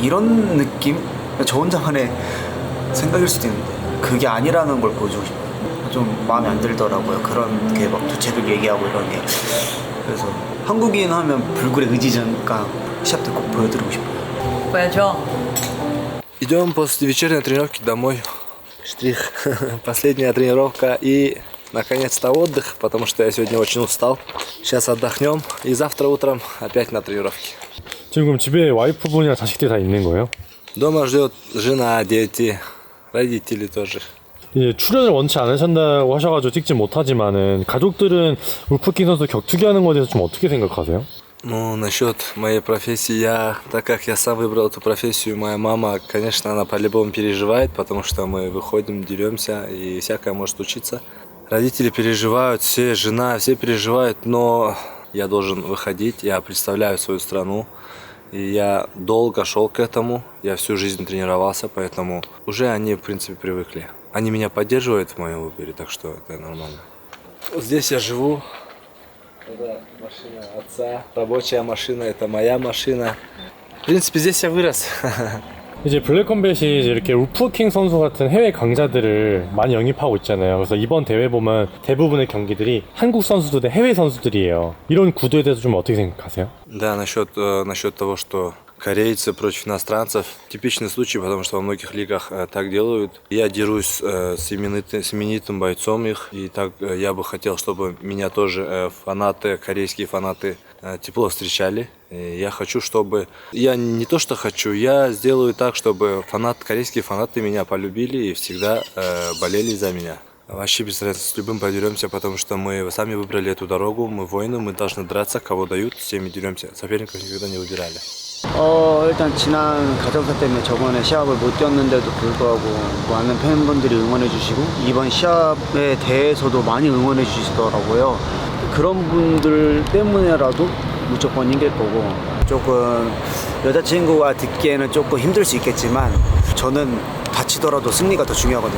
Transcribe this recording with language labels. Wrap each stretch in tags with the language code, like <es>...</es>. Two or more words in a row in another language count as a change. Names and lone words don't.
<ko>이런 느낌? 저 혼자만의 생각일 수도 있는데 그게 아니라는 걸 보여주고 싶어요. 좀 마음에 안 들더라고요. 그런 게 막 주책을 얘기하고 이런 게. 그래서 한국인 하면 불굴의 의지니까 시합 때 꼭 보여드리고 싶어요. 보여줘.</ko> <ru>Идем после вечерней тренировки домой. Штрих. Последняя тренировка и наконец-то отдых, потому что я сегодня очень устал. Сейчас отдохнем и завтра утром опять на тренировке.</ru> <ko>지금 그럼 집에 와이프분이랑 자식들이 다 있는 거예요?</ko> <ru>Дома ждет жена, дети, родители тоже.</ru> <ko>이제 출연을 원치 않으신다고 하셔가지고 찍지 못하지만은 가족들은 울프킹 선수 격투기하는 거에 대해서 좀 어떻게 생각하세요?</ko> <ru>Ну, насчет моей профессии, так как я сам выбрал эту профессию, моя мама, конечно, она по-любому переживает, потому что мы выходим, деремся, и всякое может случиться. Родители переживают, жена, все переживают, но я должен выходить, я представляю свою страну, и я долго шел к этому, я всю жизнь тренировался, поэтому уже они, в принципе, привыкли. Они меня поддерживают в моем выборе, так что это нормально. Здесь я живу. Это машина отца, рабочая машина, это моя машина. В принципе, здесь я вырос.</ru> <ko>이제 블랙컴뱃이 이제 이렇게 울프킹 선수 같은 해외 강자들을 많이 영입하고 있잖아요. 그래서 이번 대회 보면 대부분의 경기들이 한국 선수들 대 해외 선수들이에요. 이런 구도에 대해서 좀 어떻게 생각하세요?</ko> <ru>Да, насчет того, что корейцы против иностранцев, типичный случай, потому что во многих лигах так делают. Я дерусь с именитым бойцом их, и так я бы хотел, чтобы меня тоже корейские фанаты тепло встречали. И я хочу, чтобы... Я не то, что хочу, я сделаю так, чтобы корейские фанаты меня полюбили и всегда болели за меня. Вообще без разницы, с любым подеремся, потому что мы сами выбрали эту дорогу, мы воины, мы должны драться, кого дают, с теми деремся. Соперников никогда не выбирали.</ru> <ko>일단 지난 가정사 때문에 저번에 시합을 못 뛰었는데도 불구하고 많은 팬분들이 응원해 주시고 이번 시합에 대해서도 많이 응원해 주시더라고요. 그런 분들 때문에라도 무조건 이길 거고 조금 여자친구가 듣기에는 조금 힘들 수 있겠지만 저는 다치더라도 승리가 더 중요하거든요.</ko>